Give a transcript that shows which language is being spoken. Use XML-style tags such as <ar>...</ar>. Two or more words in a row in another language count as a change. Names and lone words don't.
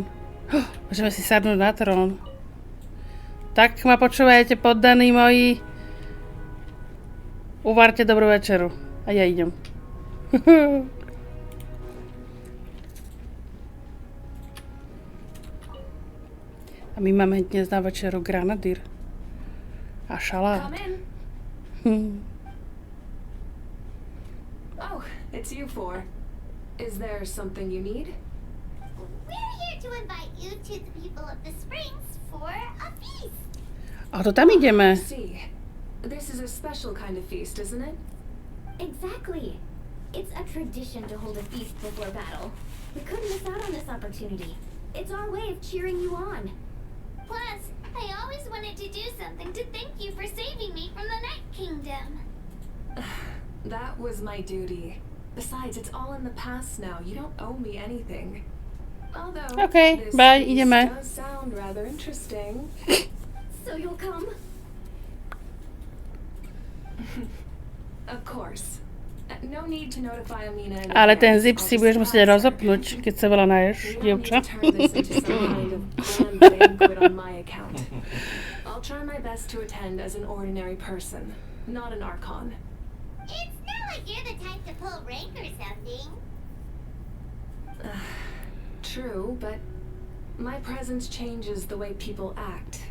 <sk>Môžeme si sadnúť na trón. Tak ma počúvajte, poddaní moji. Uvarte dobrú večeru. A ja idem. A my máme dnes na večeru granadír. A šalát.</sk> <en>Come in. Oh, it's you four. Is there something you need? We're here to invite you to the people of the springs for a feast.</en> <sk>A to tam ideme.</sk> <en>See, this is a special kind of feast, isn't it? Exactly. It's a tradition to hold a feast before battle. We couldn't miss out on this opportunity. It's our way of cheering you on. Plus, I always wanted to do something to thank you for saving me from the Night Kingdom. That was my duty. Besides, it's all in the past now. You don't owe me anything. Although,</en> <sk>Okay,</sk> <en>this</en> <sk>bye,</sk> <en>feast</en> <sk>ideme.</sk> <en>does sound rather interesting. So you'll come? Of course. No need to notify Amina in</en> <sk>Ale ten</sk> <en>advance.</en> <sk>zip</sk> <en>I'll</en> <sk>si</sk> <en>just</en> <sk>budeš musieť</sk> <en>ask her.</en> <sk>rozopnúť, keď sa veľa naješ,</sk> <en>We don't need</en> <sk>dievča.</sk> <en>to turn this into some kind of grand banquet on my account. I'll try my best to attend as an ordinary person, not an Archon. It's not like you're the type to pull rank or something. True, but my presence changes the way people act.</en>